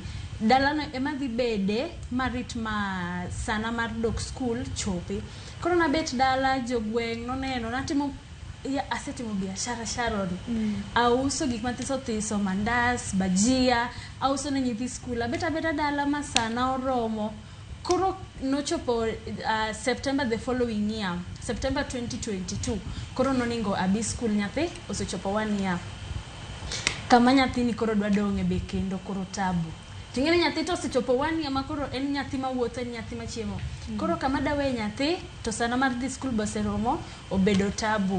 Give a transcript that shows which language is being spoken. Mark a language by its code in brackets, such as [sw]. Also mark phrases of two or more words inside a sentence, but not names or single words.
[luo] Dala no ema dhi bede marit ma sana mar dok school chopi. Koro na bet dala jo gweng' no neno natimo ya asetimo biashara sharoni. Auso gik mathiso mandas, bajia, auso ne nyithi skul. Beta dala masana oromo. Koro nochopo [en] September the following year, September 2022. [luo] Koro noningo abi skul nyathi osechopo 1 year. Kama nyathi ni koro dwa donge be kendo koro tabu. Tingene nyathi to osechopo 1 year ma koro en nyathi ma wuotho, en nyathi ma chiemo. Koro kama dawe nyathi to sana mar dhi skul boseromo obedo tabu.